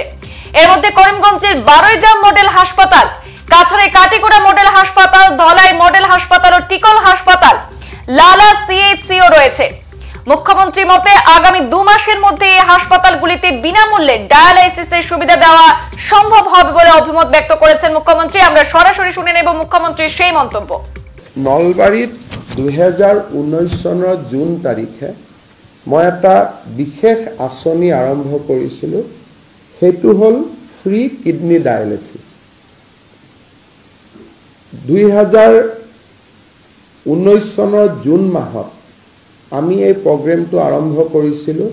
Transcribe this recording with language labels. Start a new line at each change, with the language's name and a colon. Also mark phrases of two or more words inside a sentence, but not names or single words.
Bangla: এর মধ্যে করিমগঞ্জের বারৈগ্রাম মডেল হাসপাতাল, কাছাড়ের কাটিগড়া মডেল হাসপাতাল, ধলাই মডেল হাসপাতাল ও টিকল হাসপাতাল, লালা সিএইচসিও রয়েছে। মুখ্যমন্ত্রী মতে আগামী 2 মাসের মধ্যে এই হাসপাতালগুলিতে বিনামূল্যে ডায়ালাইসিসের সুবিধা দেওয়া সম্ভব হবে বলে অভিমত ব্যক্ত করেছেন মুখ্যমন্ত্রী। আমরা সরাসরি শুনে নেব মুখ্যমন্ত্রীর সেই মন্তব্য।
Assamese: নলবাৰীত 2019 চনৰ জুন তাৰিখে মই এটা বিশেষ আঁচনি আৰম্ভ কৰিছিলোঁ, সেইটো হ'ল
English: free kidney dialysis.
Assamese: 2019 চনৰ জুন মাহত আমি এই প্ৰগ্ৰেমটো আৰম্ভ কৰিছিলোঁ।